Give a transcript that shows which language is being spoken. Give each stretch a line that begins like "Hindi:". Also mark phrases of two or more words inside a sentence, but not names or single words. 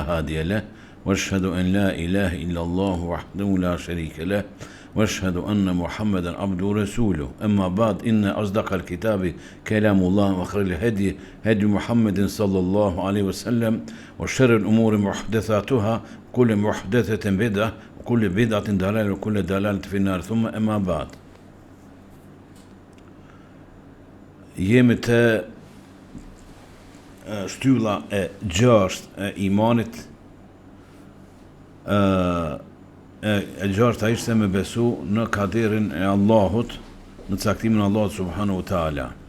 Arabic: هادي له واشهد أن لا إله إلا الله وحده لا شريك له واشهد أن محمدا عبده ورسوله أما بعد إن أصدق الكتاب كلام الله وخير الهدي هدي محمد صلى الله عليه وسلم وشر الأمور محدثاتها كل محدثة بدعة وكل بدعة ضلالة وكل ضلالة في النار ثم أما بعد
Albanian: jemi të shtylla e gjashtë e imanit e gjashta ishte me besu në kaderin e Allahut, në caktimin e Allahut
Arabic: سبحانه وتعالى.